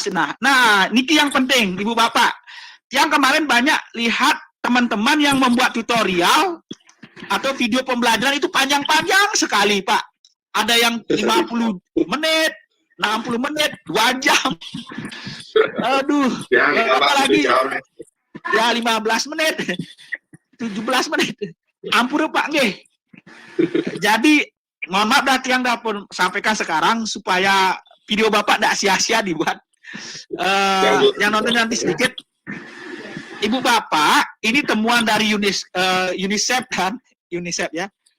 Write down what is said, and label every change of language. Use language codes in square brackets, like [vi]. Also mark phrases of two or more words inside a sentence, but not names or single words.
[id] Nah, niki yang penting Ibu Bapak. Yang kemarin banyak lihat teman-teman yang membuat tutorial atau video pembelajaran itu panjang-panjang sekali Pak. Ada yang 50 menit, 60 menit, 2 jam. Aduh, apalagi ya 15 menit, 17 menit. Ampun Pak nggih. Jadi mohon maaf dah Tiang dapur sampaikan sekarang supaya video Bapak tidak sia-sia dibuat. Yang nonton nanti sedikit. Ibu Bapak, ini temuan dari UNICEF kan, UNICEF ya.